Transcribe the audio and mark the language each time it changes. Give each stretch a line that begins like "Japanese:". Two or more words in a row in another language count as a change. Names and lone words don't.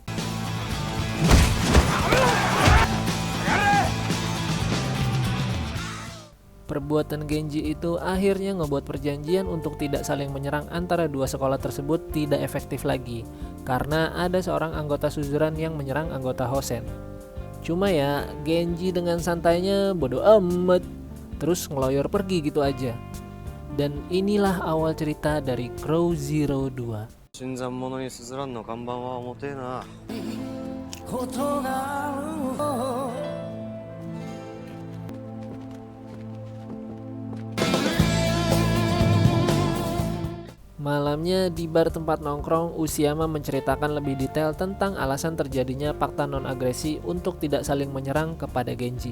Indonesian: Perbuatan Genji itu akhirnya ngebuat perjanjian untuk tidak saling menyerang antara dua sekolah tersebut tidak efektif lagi, karena ada seorang anggota Suzuran yang menyerang anggota Hosen. Cuma ya, Genji dengan santainya bodo amat, terus ngeloyor pergi gitu aja. Dan inilah awal cerita dari Crow Zero 2.
Japanese: 新参者にすずらんの看板は重てえな。
Indonesian: Malamnya di bar tempat nongkrong, Ushiama menceritakan lebih detail tentang alasan terjadinya fakta non-agresi untuk tidak saling menyerang kepada Genji.